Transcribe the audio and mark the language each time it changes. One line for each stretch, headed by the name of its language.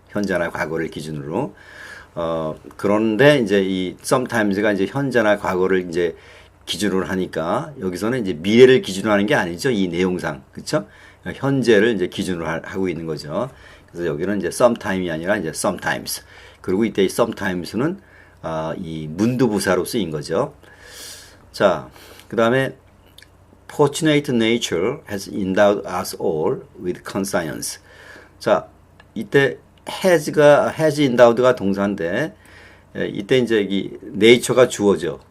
Korean: 현재나 과거를 기준으로. 그런데 이제 이 sometimes가 이제 현재나 과거를 이제 기준으로 하니까 여기서는 이제 미래를 기준으로 하는 게 아니죠. 이 내용상. 그렇죠? 현재를 이제 기준으로 하고 있는 거죠. 그래서 여기는 이제 sometime이 아니라 이제 sometimes. 그리고 이때 이 sometimes는 이 문두부사로 쓰인 거죠.
English: 자, 그다음에 fortunate nature has endowed us all with conscience.
Korean: 자, 이때 has endowed가 동사인데 이때 이제 이 nature가 주어죠.